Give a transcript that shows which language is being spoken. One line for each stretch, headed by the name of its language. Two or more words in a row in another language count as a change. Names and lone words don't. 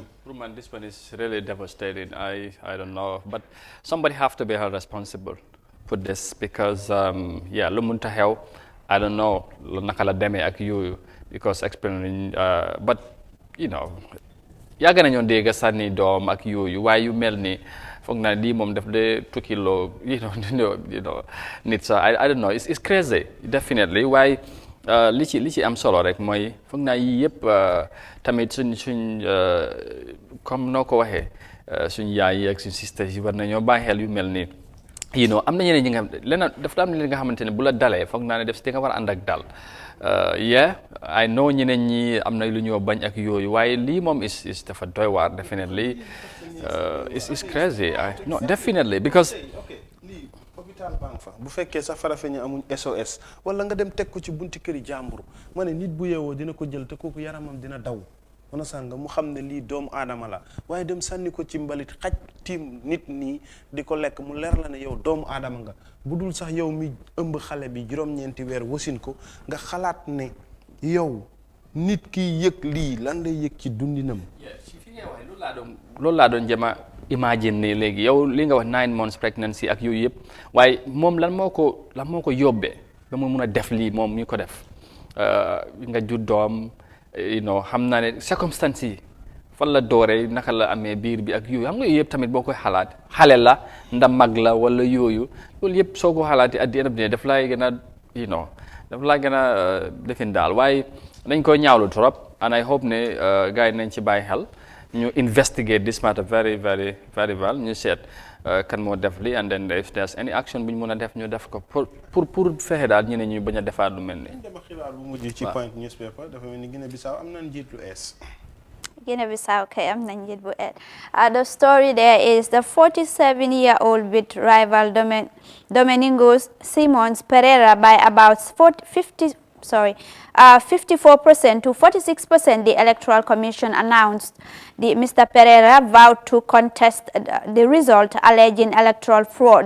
Wolof: Pour man,
English: this one is really devastating. I don't know, but somebody have to be held responsible for this because
Wolof: lu munta xew
English: I don't know
Wolof: naka la demee ak yooyu
English: because explaining but you know
Wolof: yàgg nañoo dégg sànni doom ak yooyu waaye yu mel ni foog naa lii moom daf de tukkiloo nit sa
English: I don't know it's crazy definitely
Wolof: waaye li ci am solo rek mooy foog naa yii yëpp tamit suñ comme noo ko waxee suñ yaay yi ak suñ sisters yi war nañoo bàyyi xel yu mel nii am na ñeneen ñi nga xam leneen dafa am li nga xamante ne bu la dalee foog naa ne def si di nga war a ànd ak dal
English: I know
Wolof: ñeneen ñi am na lu ñoo bañ ak yooyu waaye lii moom is dafa doy waar
English: definitely it's crazy no definitely because
Wolof: hôpital bang fa bu fekkee sax Farafeñe amuñ SOS wala nga dem teg ko ci bunti këri jàmbur ma ne nit bu yeewoo dina ko jël te kooku yaramam dina daw mën a sànga mu xam ne lii doomu aadama la waaye dem sànni ko ci mbalit xaj tiim nit nii di ko lekk mu leer la ne yow doomu aadama nga bu dul sax yow mi ëmb xale bi juróom-ñeenti weer wasin ko nga xalaat ne yow nit ki yëg lii lan lay yëg ci dundinam. fi nga waxee loolu laa doon jëma imagine ni léegi yow li nga wax
English: 9 months pregnancy
Wolof: ak yooyu yëpp waaye moom lan moo ko yóbbee ba mu mun a def lii moom ñu ko def nga jur doom xam naa ne circonstances yi fan la dooree naka la amee biir bi ak yooyu xam nga yooyu yëpp tamit boo koy xalaat xale la nda mag la wala yooyu loolu yëpp soo ko xalaatee
English: at the end of the day
Wolof: daf laay gën a daf laa gën a defin daal waaye dañ koy ñaawlu trop
English: and I hope
Wolof: ne gars yi nañ ci bàyyi xel ñu
English: investigate this matter very very very well
Wolof: ñu seet kan moo def li
English: and then if there's any action
Wolof: bu ñu mën a def ñu def ko pour fexe daal ñeneen ñu bañ a defaat lu mel ni. dama xibaar bu mujj ci Point newspaper dafa mel ni Guinea-Bissau am na njiit lu ees. Guinea-Bissau kay am na njiit bu ees.
English: The story there is the 47-year-old with rival Domingo Simons Pereira by about 54% to 46%, the Electoral Commission announced. Mr. Pereira vowed to contest the result, alleging electoral fraud.